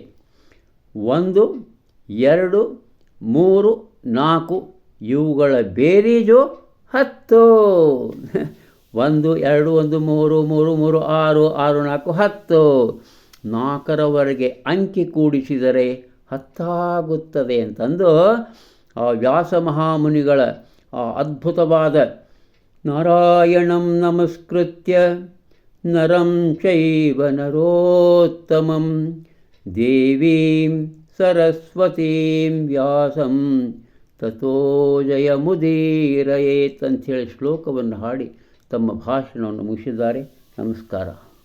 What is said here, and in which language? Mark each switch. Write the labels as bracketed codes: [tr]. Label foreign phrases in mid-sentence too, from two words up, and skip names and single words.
[kn] 1, 2, 3, 4 ಇವುಗಳ ಬೇರೀಜು 10. 1, 2, 1, 3, 3, 3, 6, 6, 4, 10. 4ರವರೆಗೆ ಅಂಕಿ ಕೂಡಿಸಿದರೆ 10 ಆಗುತ್ತದೆ ಅಂತಂದು ಆ ವ್ಯಾಸ ಮಹಾಮುನಿಗಳ ಆ ಅದ್ಭುತವಾದ [sa] ನಾರಾಯಣಂ ನಮಸ್ಕೃತ್ಯ ನರಂ ಚೈವ ನರೋತ್ತಮಂ ದೇವೀಂ ಸರಸ್ವತೀಂ ವ್ಯಾಸಂ ತಥೋ ಜಯಮುದೀರಯೇತ್ [kn] ಅಂಥೇಳಿ ಶ್ಲೋಕವನ್ನು ಹಾಡಿ ತಮ್ಮ ಭಾಷಣವನ್ನು ಮುಗಿಸಿದ್ದಾರೆ. ನಮಸ್ಕಾರ.